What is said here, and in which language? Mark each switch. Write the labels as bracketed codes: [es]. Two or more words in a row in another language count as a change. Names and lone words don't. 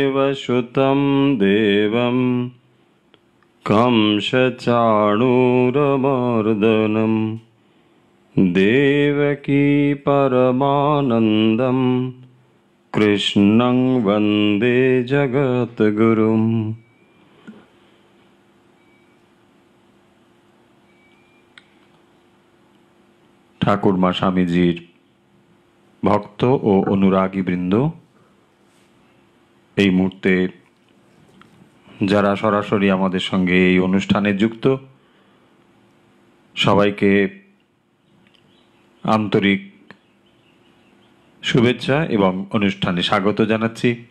[sa] सुतं देवं कंसचाणूरमर्दनं देवकी परमानन्दं कृष्णं वन्दे जगद्गुरुम्। [bn] ঠাকুর মা স্বামীজীর ভক্ত ও অনুরাগী বৃন্দ এই মুহূর্তে যারা সরাসরি আমাদের সঙ্গে এই অনুষ্ঠানে যুক্ত সবাইকে আন্তরিক শুভেচ্ছা এবং অনুষ্ঠানে স্বাগত জানাচ্ছি।